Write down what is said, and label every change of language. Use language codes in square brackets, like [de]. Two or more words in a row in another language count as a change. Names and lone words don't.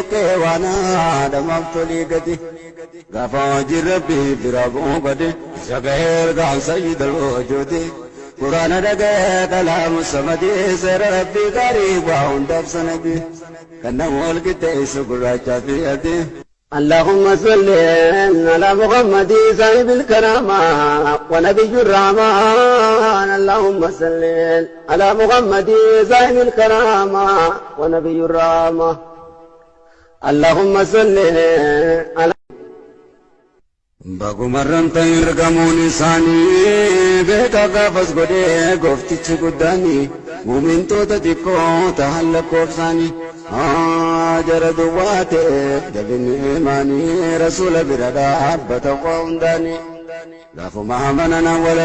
[om] keewaanaa dhamaaf tolii gadi gaafa hojiin rabbii bira bu'uu bade isa gahee ergaan [ar] سيد الوجود [om] quraana dhaga'ee [ar] كلام الصمد [om] seera rabbii gaarii waa hundaaf sanadi kan nama wal qixxeessu gurraachaa fi adii [ar] اللهم صل على محمد صاحب الكرامة ونبي الرحمن اللهم صل على محمد صاحب الكرامة ونبي الرحمة اللهم صل على [om] bagumarran ta'in argamuun isaanii beekaa gaafas godhee gooftichi guddaanii muumintoota xiqqoo ta'an lakkoofsaanii jara duwwaa ta'eef jabinni imaanii rasuula bira dhaabbata waa hundaanii gaafuma amanana wala